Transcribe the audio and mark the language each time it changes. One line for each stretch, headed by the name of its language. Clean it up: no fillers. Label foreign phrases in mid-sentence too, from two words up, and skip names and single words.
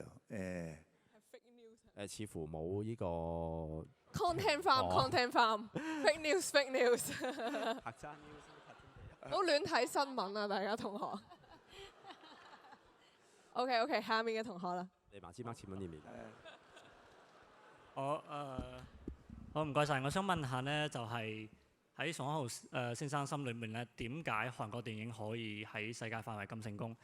Korean: 예.
Cantonese: 似乎冇呢個
English: content farm fake news
Cantonese: 唔好亂睇新聞啊，大家同學。OK， 下面嘅同學啦。你馬之麥前面呢邊。好唔該晒，我想問下呢，就係喺宋康昊先生心裏面咧，點解韓國電影可以喺世界範圍咁成功？